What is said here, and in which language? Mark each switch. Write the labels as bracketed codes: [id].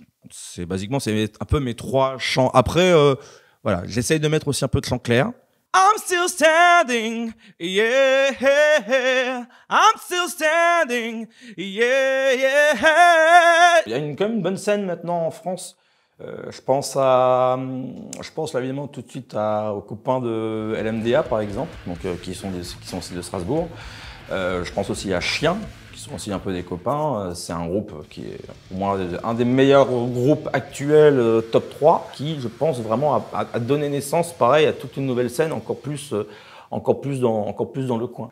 [fr] C'est basiquement, c'est un peu mes 3 chants. Après, voilà, j'essaye de mettre aussi un peu de chant clair. [en] I'm still standing, yeah, I'm still standing, yeah, yeah. [fr] Il y a quand même une bonne scène maintenant en France. Je pense là évidemment tout de suite aux copains de LMDA par exemple, donc qui sont aussi de Strasbourg. Je pense aussi à Chien, qui sont aussi un peu des copains. C'est un groupe qui est pour moi un des meilleurs groupes actuels top 3, qui je pense vraiment a donné naissance pareil à toute une nouvelle scène encore plus dans le coin.